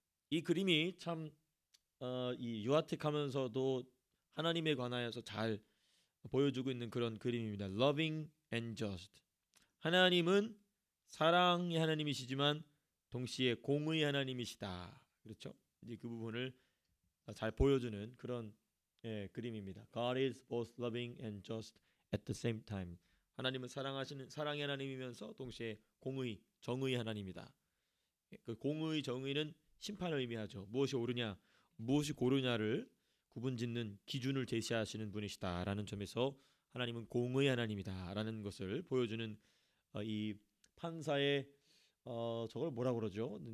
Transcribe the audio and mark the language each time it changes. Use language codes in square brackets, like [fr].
[ko] 이 그림이 참 이 유아틱하면서도 하나님에 관하여서 잘 보여주고 있는 그런 그림입니다. [en] Loving and just. [ko] 하나님은 사랑의 하나님이시지만 동시에 공의 하나님이시다. 그렇죠? 이제 그 부분을 잘 보여주는 그런 그림입니다. [en] God is both loving and just at the same time. [ko] 하나님은 사랑하시는 사랑의 하나님이면서 동시에 공의, 정의 하나님이다. 그 공의, 정의는 심판을 의미하죠. 무엇이 옳으냐, 무엇이 고르냐를 구분짓는 기준을 제시하시는 분이시다라는 점에서 하나님은 공의 하나님이다라는 것을 보여주는 이 판사의 저걸 뭐라 그러죠?